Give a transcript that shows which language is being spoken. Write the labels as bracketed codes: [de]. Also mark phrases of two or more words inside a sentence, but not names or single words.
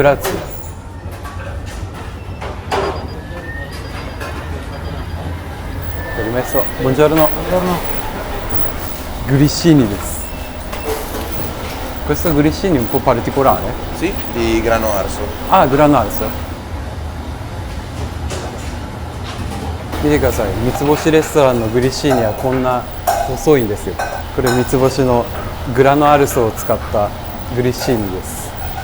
[it] Grazie. Permesso. Buongiorno. [ja] グリッシーニです. [it] Questo grissini è un po' particolare? Sì, di grano arso. Ah, grano arso. [ja] 見てください、三つ星レストランのグリッシーニはこんな細いんですよ。これ三つ星のグラノアルソを使ったグリッシーニです。